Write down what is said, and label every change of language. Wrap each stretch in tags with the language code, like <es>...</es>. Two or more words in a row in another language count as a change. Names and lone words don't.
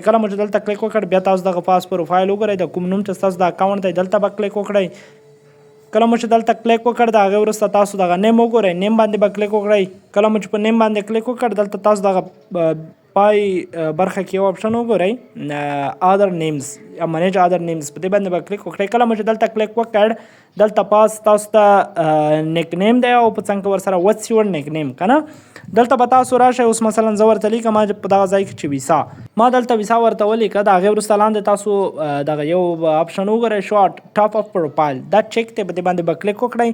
<ps>کله مو چې دلته کلیک وکړ بیا تاسو دغه پاس پروفایل وګورئ، د کوم نوم چې ستاسو د اکاونټ دی دلته به کلیک وکړئ. کله مو چې دلته کلیک وکړ د هغې وروسته تاسو دغه نیم وګورئ، نیم باندې به کلیک وکړئ. کله مو چې په نیم باندې کلیک وکړ دلته تاسو دغه پای برخه کې یو آپشن وګورئ</ps> <en>other names</en> <ps>یا</ps> <en>manage other names,</en> <ps>په دې باندې به کلیک وکړئ. کله مو چې دلته کلیک وکړ دلته پاس تاسو ته</ps> <en>nick name</en> <ps>دی او په څنګ کې ورسره</ps> <en>what's your nick name</en> <ps>که نه. دلته به تاسو راشئ. اوس مثلا زه ورته لیکم په دغه ځای کې چې ویسا، ما دلته ویسا ورته ولیکه. د هغې وروسته لاندې تاسو دغه یو آپشن وګورئ</ps> <en>show top of profile,</en> <ps>دا چیک دی، په دې باندې به کلیک وکړئ.</ps>